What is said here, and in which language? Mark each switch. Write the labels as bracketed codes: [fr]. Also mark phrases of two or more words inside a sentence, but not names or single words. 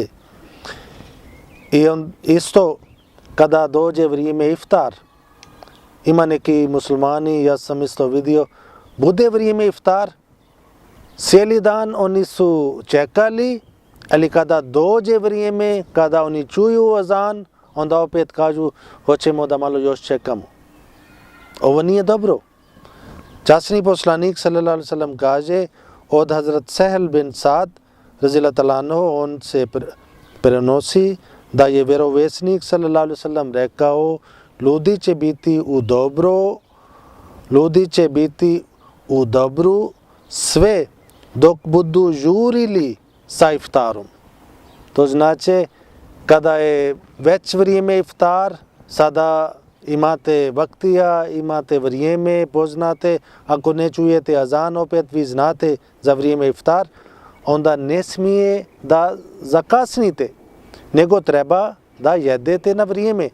[bs] I isto, kada dođe vrijeme iftar, ima neki muslimani, ja sam isto vidio, bude vrijeme iftar, cijeli dan oni su čekali, ali kada dođe vrijeme, kada oni čuju azan, onda opet kažu hoćemo da malo još čekamo. Ovo nije dobro. Časni poslanik [ar] صلى الله عليه وسلم [bs] kaže od Hazrat Sahel bin Sad [ar] رضي الله تعالى عنه, [bs] on se prenosi da je vjerovjesnik [ar] صلى الله عليه وسلم [bs] rekao, ljudi će biti u dobru sve dok budu žurili sa iftarom. To znači kada je već vrijeme iftar, sada imate vaktija, imate vrijeme, poznate, ako ne čujete azan opet vi znate za vrijeme iftar, onda ne smije da zakasnite, nego treba da jedete na vrijeme.